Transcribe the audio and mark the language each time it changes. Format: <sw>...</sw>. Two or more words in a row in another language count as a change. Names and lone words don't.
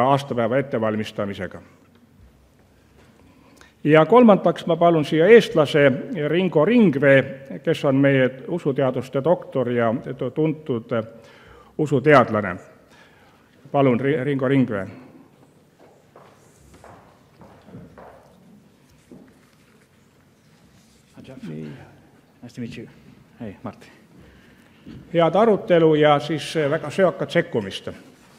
<et>aastapäeva ettevalmistamisega. Ja kolmandaks ma palun siia eestlase Ringo Ringvee, kes on meie usuteaduste doktor ja tuntud usuteadlane. Palun, Ringo Ringvee.</et> <en>Nice to meet you.</en> <et>Hei, Martti. Head arutelu ja siis väga söökat sekkumist.</et>